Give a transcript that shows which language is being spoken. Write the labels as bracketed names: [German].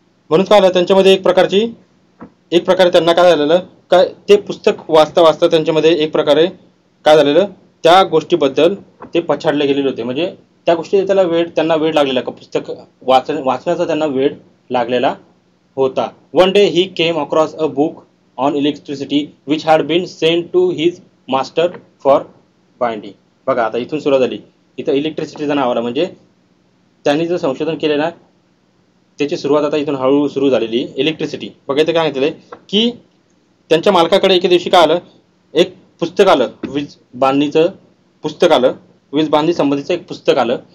[Marathi] म्हणून काय आलं त्यांच्यामध्ये एक प्रकारे त्यांना काय झालेलं काय ते पुस्तक वाचता वाचता त्यांच्यामध्ये एक प्रकारे काय झालेलं त्या गोष्टीबद्दल ते पछाडले गेलेले होते. म्हणजे त्या गोष्टी त्यांना वेळ लागलेला का पुस्तक वाचण्याचा त्यांना वेळ लागलेला होता. [English] One day he came across a book on electricity which had been sent to his master for binding. [Marathi] बघा आता इथून सुरुवात झाली, इथं इलेक्ट्रिसिटीचा नाव आला म्हणजे त्यांनी जे संशोधन केले ना त्याची सुरुवात आता इथून हळूहळू सुरू झालेली. इलेक्ट्रिसिटी बघा इथे काय म्हटलंय की त्यांच्या मालकाकडे एके दिवशी काय आलं, एक पुस्तक आलं, वीज बांधणीचं पुस्तक आलं, वीज बांधणी संबंधीचं एक पुस्तक आलं.